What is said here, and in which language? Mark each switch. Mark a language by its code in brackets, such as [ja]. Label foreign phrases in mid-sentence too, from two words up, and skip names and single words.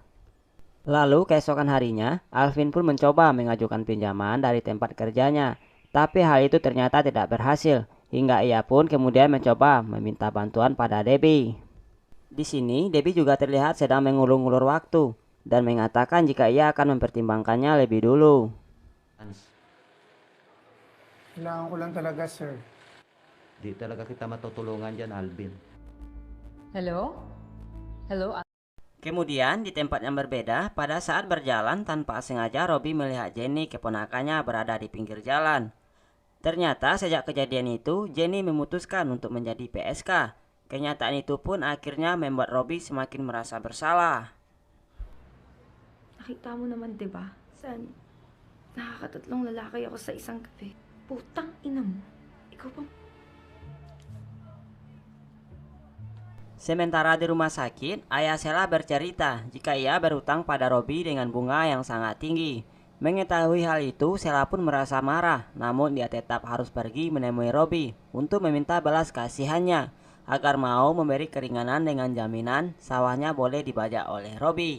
[id] Lalu keesokan harinya, Alvin pun mencoba mengajukan pinjaman dari tempat kerjanya, tapi hal itu ternyata tidak berhasil. hingga ia pun kemudian mencoba meminta bantuan pada Debbie. Di sini Debbie juga terlihat sedang mengulur-ulur waktu dan mengatakan jika ia akan mempertimbangkannya lebih dulu. [tl] Kailangan ko lang talaga, sir. Di talaga kita matutulungan dyan, Alvin. [en] Hello? Hello? [id] Kemudian di tempat yang berbeda, pada saat berjalan tanpa sengaja Robbie melihat Jenny keponakannya berada di pinggir jalan. Ternyata sejak kejadian itu Jenny memutuskan untuk menjadi PSK. Kenyataan itu pun akhirnya membuat Robbie semakin merasa bersalah. [tl] Nakita mo naman, di ba? San? Nakakatatlong lalaki ako sa isang gabi. Putang ina mo. Ikaw pa. [id] Sementara di rumah sakit, ayah Sheila bercerita jika ia berhutang pada Robbie dengan bunga yang sangat tinggi. Mengetahui hal itu, Sheila pun merasa marah, namun dia tetap harus pergi menemui Robbie untuk meminta belas kasihannya agar mau memberi keringanan dengan jaminan sawahnya boleh dibajak oleh Robbie.